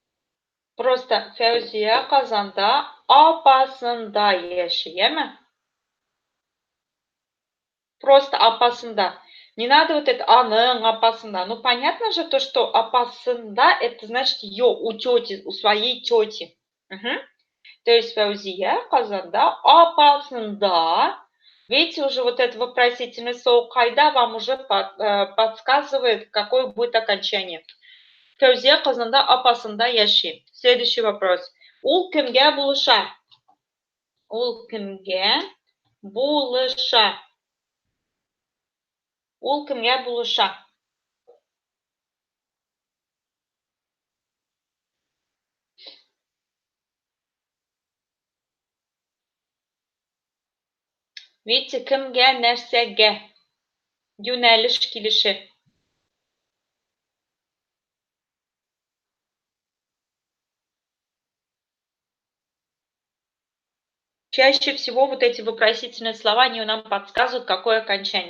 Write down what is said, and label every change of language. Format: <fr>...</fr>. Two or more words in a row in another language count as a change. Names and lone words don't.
<tt>Просто Фәүзия Казанда апасында яши, яме? Просто апасында.</tt> <ru>Не надо вот это</ru> <tt>аның апасында.</tt> <ru>Ну, понятно же то, что апасында, это значит ее у тети, у своей тети.</ru> <tt>Угу.</tt> <ru>То есть</ru> <tt>Фаузия Казанда апасында.</tt> <ru>Видите, уже вот это вопросительное слово кайда вам уже подсказывает, какое будет окончание.</ru> <tt>Фаузия Казанда апасында яши.</tt> <ru>Следующий вопрос.</ru> <tt>Ул кимге булыша? Ул кимге булыша? Ул кимге булыша?</tt> <ru>Видите,</ru> <tt>кімге, нәрсеге, юнәліш килеші.</tt> <ru>Чаще всего вот эти вопросительные слова, они нам подсказывают, какое окончание.</ru>